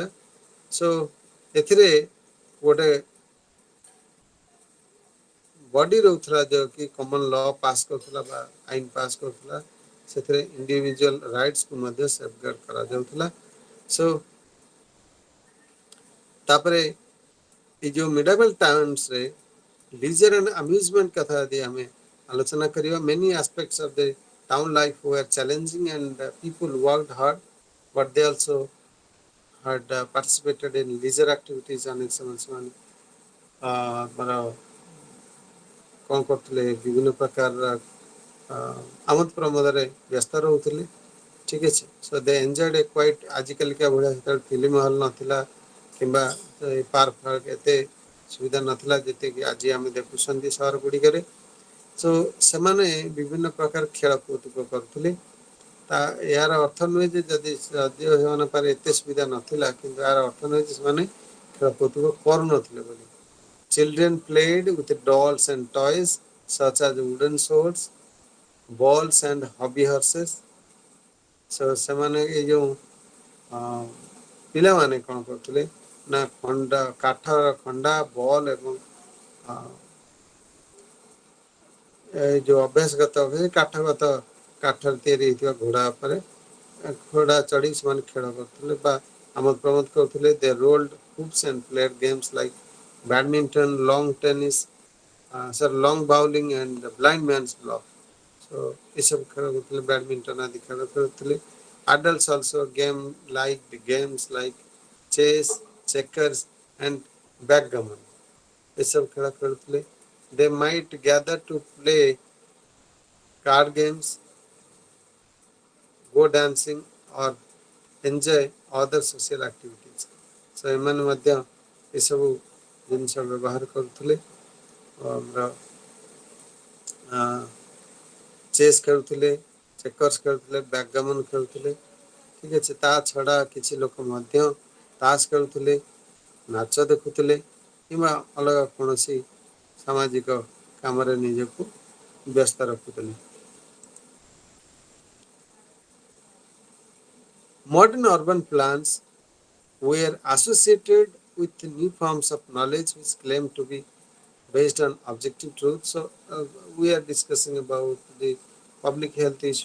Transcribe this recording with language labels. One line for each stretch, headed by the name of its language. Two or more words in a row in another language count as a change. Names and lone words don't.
Odia: ସୋ ଏଥିରେ ଗୋଟେ ବଡି ରହୁଥିଲା ଯୋଉକି
English: common law pass
Odia: କରୁଥିଲା ବା ଆଇନ ପାସ୍ କରୁଥିଲା। ସେଥିରେ
English: individual rightsକୁ
Odia: ମଧ୍ୟ ସେଫଗାର୍ଡ କରାଯାଉଥିଲା। ସୋ ତାପରେ ଏଇ ଯୋଉ
English: medieval timesରେ leisure and amusement
Odia: କଥା ଯଦି ଆମେ ଆଲୋଚନା କରିବା,
English: many aspects of the town life were challenging and people worked hard, but they also had participated in leisure activities.
Odia: ଅନେକ ସମୟ ସେମାନେ କ'ଣ କରୁଥିଲେ ବିଭିନ୍ନ ପ୍ରକାର ଆମୋଦ ପ୍ରମୋଦରେ ବ୍ୟସ୍ତ ରହୁଥିଲେ। ଠିକ ଅଛି।
English: so they enjoyed a quite
Odia: ଆଜିକାଲିକା ଭଳିଆ ସେତେବେଳେ
English: film hall
Odia: ନଥିଲା କିମ୍ବା ପାର୍କ ଫାର୍କ ଏତେ ସୁବିଧା ନଥିଲା ଯେତିକି ଆଜି ଆମେ ଦେଖୁଛନ୍ତି ସହର ଗୁଡ଼ିକରେ। ସୋ ସେମାନେ ବିଭିନ୍ନ ପ୍ରକାର ଖେଳକୁଦ କରୁଥିଲେ। ଏହାର ଅର୍ଥ ନୁହେଁ ଯେ ଯଦି ଯଦିଓ ସେମାନଙ୍କ ପାଖରେ ଏତେ ସୁବିଧା ନଥିଲା କିନ୍ତୁ ଏହାର ଅର୍ଥ ନୁହେଁ ଯେ ସେମାନେ ଖେଳକୁଦ କରୁନଥିଲେ ବୋଲି।
English: Children played with dolls and toys such as wooden swords, balls and hobby horses.
Odia: So ସେମାନେ ଏଇ ଯୋଉ ପିଲାମାନେ କ'ଣ କରୁଥିଲେ ନା କାଠର ଖଣ୍ଡା ବଲ୍ ଏବଂ ଏଇ ଯୋଉ ଅଭ୍ୟାସଗତ କାଠରେ ତିଆରି ହେଇଥିବା ଘୋଡ଼ା ଉପରେ ଘୋଡ଼ା ଚଢ଼ି ସେମାନେ ଖେଳ କରୁଥିଲେ ବା ଆମୋଦ ପ୍ରମୋଦ କରୁଥିଲେ।
English: they rolled hoops and played games like badminton, long bowling and blind man's bluff.
Odia: So ଏସବୁ ଖେଳ କରୁଥିଲେ, ବ୍ୟାଡମିଣ୍ଟନ ଆଦି ଖେଳ ଖେଳୁଥିଲେ।
English: Adults also games like chess, checkers and backgammon
Odia: ଏସବୁ ଖେଳ ଖେଳୁଥିଲେ।
English: They might gather to play card games, go dancing or enjoy other social activities.
Odia: So ଏମାନେ ମଧ୍ୟ ଏସବୁ ଜିନିଷ ବ୍ୟବହାର କରୁଥିଲେ। ଚେସ୍ ଖେଳୁଥିଲେ, ଚେକର୍ସ ଖେଳୁଥିଲେ, ବ୍ୟାକଗାମନ ଖେଳୁଥିଲେ। ଠିକ ଅଛି। ତା ଛଡ଼ା କିଛି ଲୋକ ମଧ୍ୟ ତାସ ଖେଳୁଥିଲେ, ନାଚ ଦେଖୁଥିଲେ କିମ୍ବା ଅଲଗା କୌଣସି ସାମାଜିକ କାମରେ ନିଜକୁ ବ୍ୟସ୍ତ ରଖୁଥିଲେ।
English: Modern urban plans were associated with new forms of knowledge which claimed to be based on objective truth. So we are discussing about the public health issue.